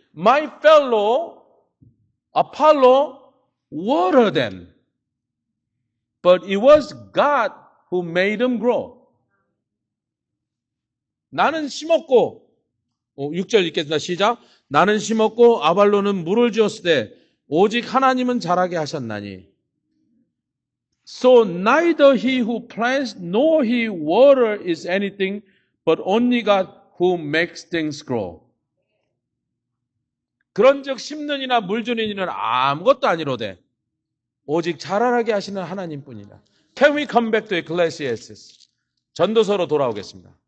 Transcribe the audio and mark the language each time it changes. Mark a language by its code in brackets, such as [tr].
[en] My fellow, Apollo, watered them. But it was God who made them grow. [ko] 나는 심었고, 6절 읽겠습니다. 시작. 나는 심었고 아발로는 물을 주었을 때 오직 하나님은 자라게 하셨나니. [en] So neither he who plants nor he water is anything, but only God who makes things grow. [ko] 그런즉 심는 이나 물 주는 이는 아무것도 아니로되 오직 자라나게 하시는 하나님뿐이라. [en] Can we come back to Ecclesiastes? [ko] 전도서로 돌아오겠습니다.